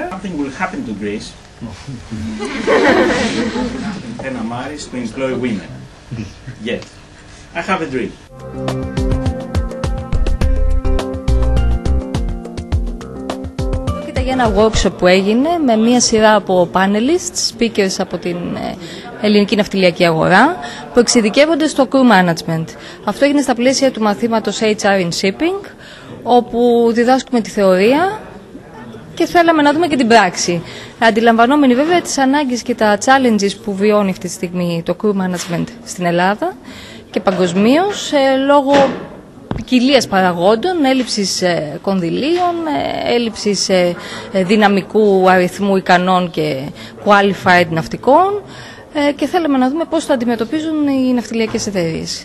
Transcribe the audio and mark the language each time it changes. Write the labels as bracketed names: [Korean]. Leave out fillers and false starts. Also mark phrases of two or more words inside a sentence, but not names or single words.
[English] Something will happen to Greece. Thenamaris to employ women. Yet, I have a dream. [Greek] Πρόκειται για ένα workshop που έγινε με μία σειρά από [English] panelists, speakers [Greek] από την Ελληνική Ναυτιλιακή αγορά, που εξειδικεύονται στο [English] crew management. [Greek] Αυτό έγινε στα πλαίσια του μαθήματος [English] HR in shipping, [Greek] όπου διδάσκουμε τη θεωρία και θέλαμε να δούμε και την πράξη. Αντιλαμβανόμενοι βέβαια τις ανάγκες και τα challenges που βιώνει αυτή τη στιγμή το [English] crew management [Greek] στην Ελλάδα και παγκοσμίως λόγω ποικιλίας παραγόντων, έλλειψης κονδυλίων, έλλειψης δυναμικού αριθμού ικανών και qualified ναυτικών, και θέλαμε να δούμε πώς θα αντιμετωπίζουν οι ναυτιλιακές εταιρείες.